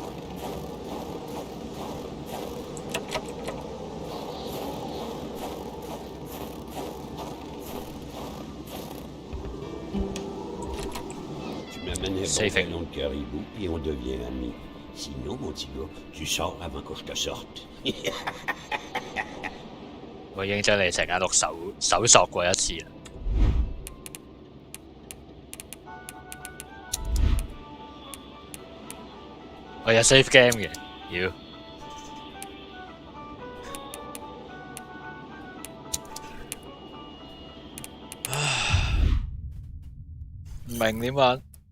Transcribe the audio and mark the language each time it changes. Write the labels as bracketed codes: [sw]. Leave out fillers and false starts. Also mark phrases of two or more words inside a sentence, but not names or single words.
[en] Saving. [fr] Nom de caribou, puis on devient amis. Sinon, mon petit gars, tu sors avant que je te sorte. [yue] 我已經將你成間屋搜索過一次啦。我有 [en] save game [yue] 嘅，妖。唔明點玩？